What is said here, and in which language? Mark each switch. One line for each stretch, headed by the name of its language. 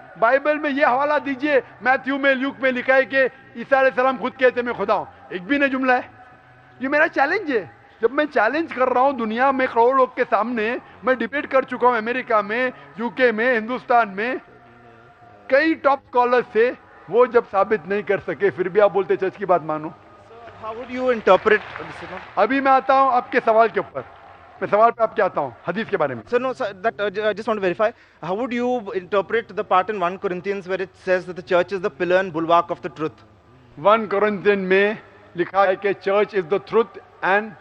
Urdu: Bible میں یہ حوالہ دیجئے, میتھیو میں, لیوک میں لکھا ہے کہ عیسیٰ علیہ السلام خود کہتے میں خدا ہوں. ایک بھی نہیں جملہ ہے. یہ میرا چیلنج ہے. جب میں چیلنج کر رہا ہوں دنیا میں کروڑوں لوگ کے سامنے, میں ڈیبیٹ کر چکا ہوں امریکہ میں, یو کے میں, ہندوستان میں, کئی ٹاپ اسکالرز سے, وہ جب ثابت نہیں کر سکے پھر بھی آپ بولتے چرچ کی بات مانو.
English: How would you interpret this?
Urdu: ابھی میں آتا ہوں آپ کے سوال کے اوپر, میں سوال پہ آپ کے آتا ہوں حدیث کے بارے میں.
English: So no, sir, that I just want to verify. How would you interpret the part in 1 Corinthians where it says that the church is the pillar and bulwark of the truth?
Urdu: 1 Corinthians میں لکھا ہے کہ
English: church is the truth and